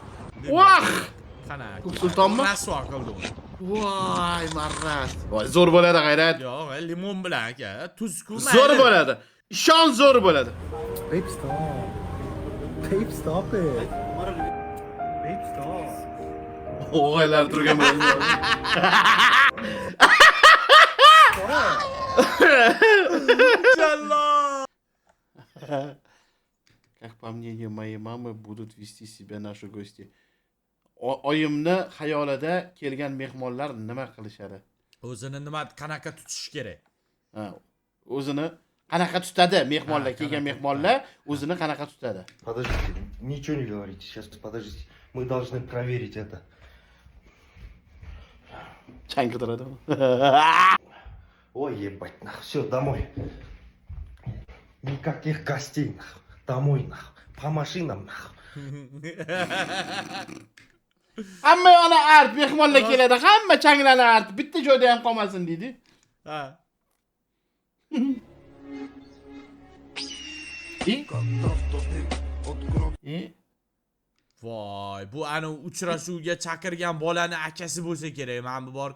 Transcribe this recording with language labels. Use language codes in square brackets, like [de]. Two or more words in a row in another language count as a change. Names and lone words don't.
[uz] Qana. Sultonmi? Rasvo qildi uni. Voy marras. Voy zo'r bo'ladi g'ayrat. Yo'q, limon bilan aka, tuzku mayli. Zo'r bo'ladi. Ishon zo'r bo'ladi. [en] Babe, stop. Babe, stop it. Babe, stop. [uz] O'g'aylar turgan bo'ladi. Jalla. [ru] Как по мнению моей мамы, будут вести себя наши гости. [uz] Oyimni xayolida kelgan mehmonlar nima qilishadi? O'zini nima qanaqa tutish kerak? Ha, o'zini qanaqa tutadi mehmonlar, kelgan mehmonlar o'zini qanaqa tutadi? [ru] Подождите, ничего не говорите. Сейчас, подождите. Мы должны проверить это. [uz] Chang qidiradimi? [ru] Ой, ебать, нахуй. Все, домой. Никаких гостей, нахуй. Домой, нахуй. По машинам, нахуй. [uz] Hamma ana art mehmonlar keladi, hamma changlarni art, bitta joyda ham qolmasin deydi. Ha. Voy, bu ana uchrashuvga chaqirgan bolani akasi bo'lsa kerak, mana bu bor-ku.